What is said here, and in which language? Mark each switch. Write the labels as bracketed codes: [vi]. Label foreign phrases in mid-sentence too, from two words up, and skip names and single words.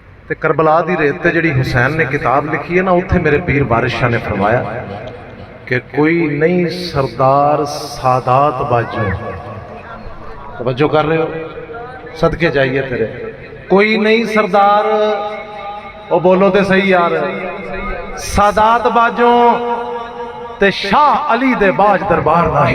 [pa] ਤੇ ਕਰਬਲਾ ਦੀ ਰੇਤ ਤੇ ਜਿਹੜੀ ਹੁਸੈਨ ਨੇ ਕਿਤਾਬ ਲਿਖੀ ਹੈ ਨਾ, ਉੱਥੇ ਮੇਰੇ ਪੀਰ ਵਾਰਿਸ ਸ਼ਾਹ ਨੇ ਫ਼ਰਮਾਇਆ ਕਿ ਕੋਈ ਨਹੀਂ ਸਰਦਾਰ ਸਾਦਾਤ ਬਾਜੂ, ਤਵੱਜੋ ਕਰ ਰਹੇ ਹੋ, ਸਦਕੇ ਜਾਈਏ ਤੇਰੇ, ਕੋਈ ਨਹੀਂ ਸਰਦਾਰ, ਓ ਬੋਲੋ ਤੋ ਸਹੀ ਯਾਰ, ਸਾਦਾਤ ਬਾਜੂ ਤੇ ਸ਼ਾਹ ਅਲੀ ਦੇ ਬਾਜ ਦਰਬਾਰ ਨਹੀਂ।